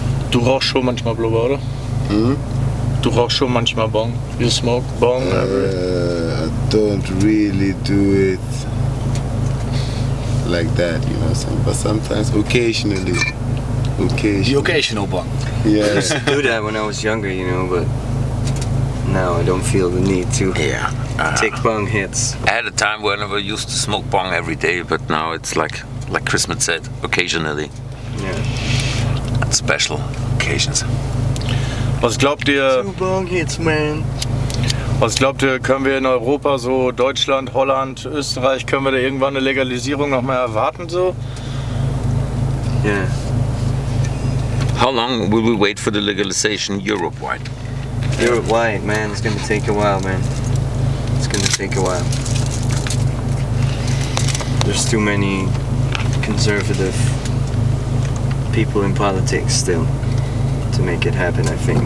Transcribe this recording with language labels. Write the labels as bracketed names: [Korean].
[German] Du rauchst schon manchmal Blubber, oder? Du rauchst schon manchmal Bong? [English] You smoke Bong? I don't really do it like that, you know what I'm saying? But sometimes, occasionally. The occasional bong. Yeah. I used to do that when I was younger, you know, but now I don't feel the need to take bong hits. I had a time when I used to smoke bong every day, but now it's like Christmaz said, occasionally. Yeah. At special occasions. [German] Was glaubt ihr, [English] Two bong hits, man. [German] können wir in Europa, so Deutschland, Holland, Österreich, können wir da irgendwann eine Legalisierung noch mal erwarten so? [English] Yeah. How long will we wait for the legalization Europe-wide? Europe-wide, man. It's gonna take a while, man. It's gonna take a while. There's too many conservative people in politics still to make it happen, I think.